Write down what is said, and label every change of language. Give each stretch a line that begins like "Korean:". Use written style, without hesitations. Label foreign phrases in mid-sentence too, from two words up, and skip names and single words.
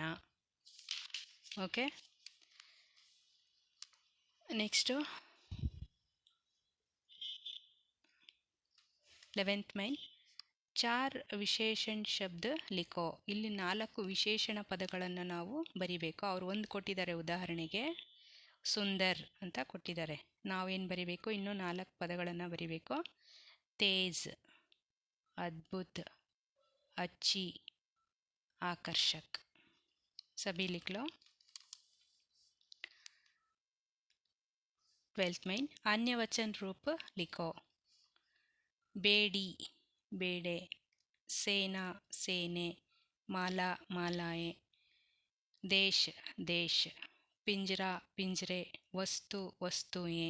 Kannada: ಓಕೆ, ನೆಕ್ಸ್ಟು
Hindi: 11th में चार विशेषण शब्द लिखो,
Kannada: ಇಲ್ಲಿ 4 ವಿಶೇಷಣ ಪದಗಳನ್ನು ನಾವು ಬರಿಬೇಕು। ಅವರು ಒಂದು ಕೊಟ್ಟಿದ್ದಾರೆ, ಉದಾಹರಣೆಗೆ ಸುಂದರ್ ಅಂತ ಕೊಟ್ಟಿದ್ದಾರೆ, ನಾವೇನು ಬರಿಬೇಕು, ಇನ್ನೂ 4 ಪದಗಳನ್ನು ಬರಿಬೇಕು।
Hindi: तेज़, अद्भुत, अच्छी, आकर्षक, सभी लिख लो। 12th में अन्य वचन रूप लिखो। बेड़ी, बेड़े, सेना, सेने, माला, मालाएं, देश, देश, पिंजरा, पिंजरे, वस्तु, वस्तुएं।